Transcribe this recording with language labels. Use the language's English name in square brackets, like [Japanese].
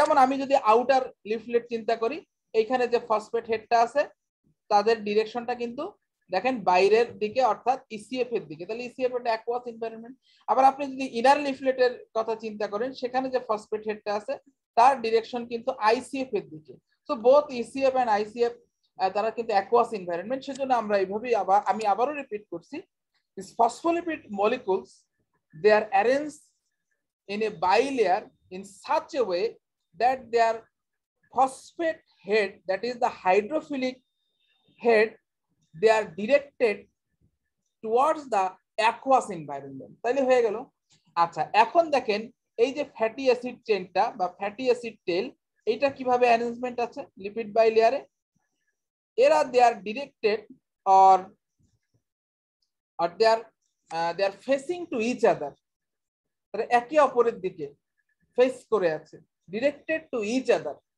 [Bangla] যেমন আমি যদি আউটার লিফলেট চিন্তা করি, এইখানে যে ফসফেট হেডটা আছে তাদের ডিরেকশনটা কিন্তু দেখেন বাইরের দিকে, অর্থাৎ ইসিএফ এর দিকে। তাহলে ইসিএফ একটা অ্যাকুয়াস এনভায়রনমেন্ট। আবার আপনি যদি ইনার লিফলেটের কথা চিন্তা করেন, সেখানে যে ফসফেট হেডটা আছে তার ডিরেকশন কিন্তু আইসিএফ এর দিকে। So both ECF and ICF তারা কিন্তু অ্যাকুয়াস এনভায়রনমেন্ট। সেজন্য আমরা এইভাবেই আমি আবারও রিপিট করছি, [English] This phospholipid molecules they are arranged in a bilayer in such a way that their phosphate head, that is the hydrophilic head, they are directed towards the aqueous environment. [Bangla] তাহলে হয়ে গেল। আচ্ছা, এখন দেখেন এই যে ফ্যাটি অ্যাসিড চেইনটা বা fatty acid টেল, এইটা কিভাবে অ্যারেঞ্জমেন্ট আছে লিপিড বাইলেয়ারে। এরা দে are directed or they are facing to each other, তারা একে অপরের দিকে ফেস করে আছে, ডিরেক্টেড টু ইচ আদার।